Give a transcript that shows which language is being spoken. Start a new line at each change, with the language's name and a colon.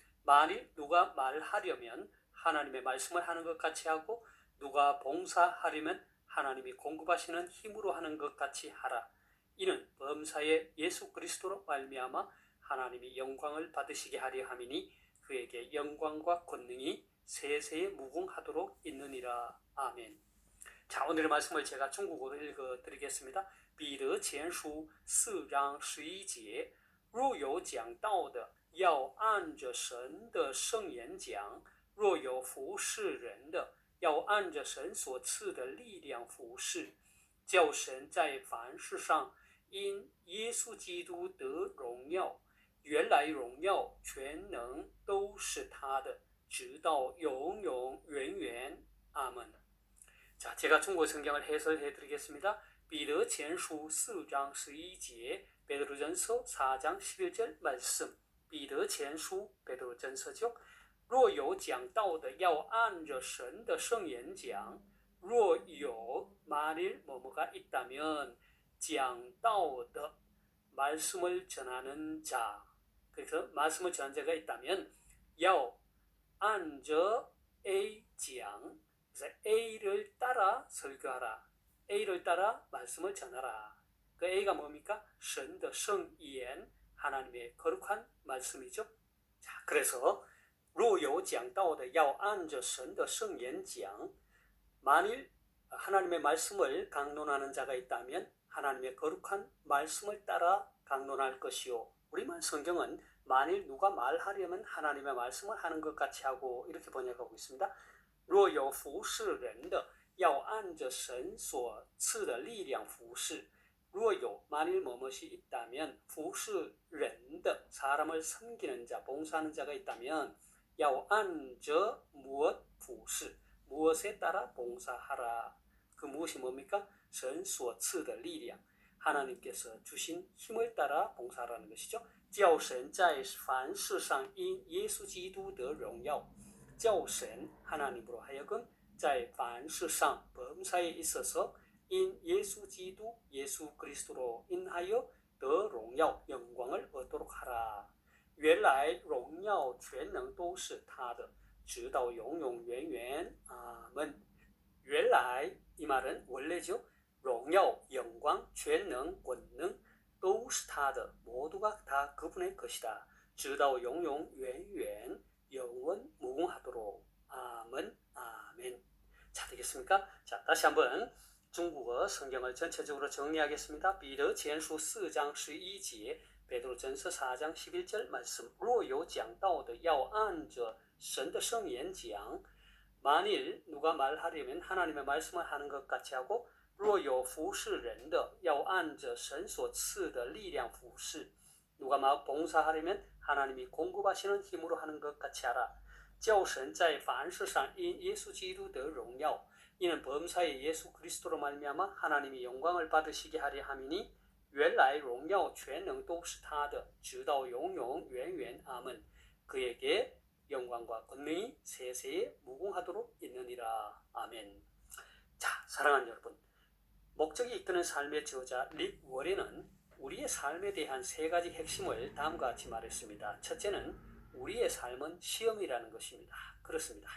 Korean: 만일 누가 말하려면 하나님의 말씀을 하는 것 같이 하고 누가 봉사하려면 하나님이 공급하시는 힘으로 하는 것 같이 하라. 이는 범사에 예수 그리스도로 말미암아 하나님이 영광을 받으시게 하려 함이니 그에게 영광과 권능이 세세에 무궁하도록 있느니라. 아멘. 자, 오늘의 말씀을 제가 중국어로 읽어드리겠습니다.
Chinese: 彼得前书4章11节若有讲道的要按着神的圣言讲，若有服侍人的要按着神所赐的力量服侍，叫神在凡事上因耶稣基督得荣耀，原来荣耀全能都是他的，直到永永远远。阿门。
Korean: 자, 제가 중국 성경을 해설해 드리겠습니다.
Chinese: 彼得前书4章11节
Korean: 베드로전서 4장 11절 말씀.
Chinese: 彼得前书
Korean: 베드로전서죠.
Chinese: 若有讲道的要按着神的圣言讲，若有
Korean: 만일 뭐뭐가 있다면
Chinese: 讲道的
Korean: 말씀을 전하는 자, 그래서 말씀을 전하는 자가 있다면
Chinese: 要按着 A 讲
Korean: 그래서 A를 따라 설교하라. A를 따라 말씀을 전하라. 그 A가 뭡니까?
Chinese: 神的圣言
Korean: 하나님의 거룩한 말씀이죠. 자, 그래서
Chinese: 若有讲道的要按着神的圣言讲
Korean: 만일 하나님의 말씀을 강론하는 자가 있다면 하나님의 거룩한 말씀을 따라 강론할 것이요. 우리말 성경은 만일 누가 말하려면 하나님의 말씀을 하는 것 같이 하고 이렇게 번역하고 있습니다.
Chinese: 若有服侍人的要按着神所赐的力量服侍若有
Korean: 만일 뭐뭇이 있다면
Chinese: 服侍人的
Korean: 사람을 섬기는 자, 봉사하는 자가 있다면
Chinese: 要按着
Korean: 무엇
Chinese: 服侍
Korean: 무엇에 따라 봉사하라. 그 무엇이 뭡니까?
Chinese: 神所赐的力量
Korean: 하나님께서 주신 힘을 따라 봉사하라는 것이죠.
Chinese: 叫神在凡事上因耶稣基督得荣耀叫神
Korean: 하나님으로 하여금
Chinese: 在凡事上
Korean: 범사에 있어서 인 예수 기도 예수 그리스도로 인하여 더
Chinese: 荣耀
Korean: 영광을 얻도록 하라.
Chinese: 原来荣耀全能都是他的直到永永远远
Korean: 아멘.
Chinese: 原来
Korean: 이 말은 원래죠.
Chinese: 荣耀
Korean: 영광
Chinese: 全能
Korean: 권능
Chinese: 都是他的
Korean: 모두가 다 그분의 것이다.
Chinese: 直到永永远远
Korean: 영원 무궁하도록. 아멘. 아멘. 자, 되겠습니까? 자, 다시 한번 중국어 성경을 전체적으로 정리하겠습니다.
Chinese: 彼得前书4章11节
Korean: 베드로전서 4장 11절 말씀.
Chinese: 若有讲道的要按着神的圣言讲
Korean: 만일 누가 말하려면 하나님의 말씀을 하는 것 같이 하고
Chinese: 若有服侍人的要按着神所赐的力量服侍
Korean: 누가 막 봉사하려면 하나님이 공급하시는 힘으로 하는 것 같이 하라.
Chinese: 叫神在凡事上因耶稣基督得荣耀
Korean: 이는 범사에 예수 그리스도로 말미암아 하나님이 영광을 받으시게 하려 함이니
Chinese: 原来荣耀全能都是他的直到永永远远
Korean: 아멘. 그에게 영광과 권능이 세세에 무궁하도록 있느니라. 아멘. 자, 사랑하는 여러분, 목적이 이끄는 삶의 저자 릭 워렌은 우리의 삶에 대한 세 가지 핵심을 다음과 같이 말했습니다. 첫째는 우리의 삶은 시험이라는 것입니다. 그렇습니다.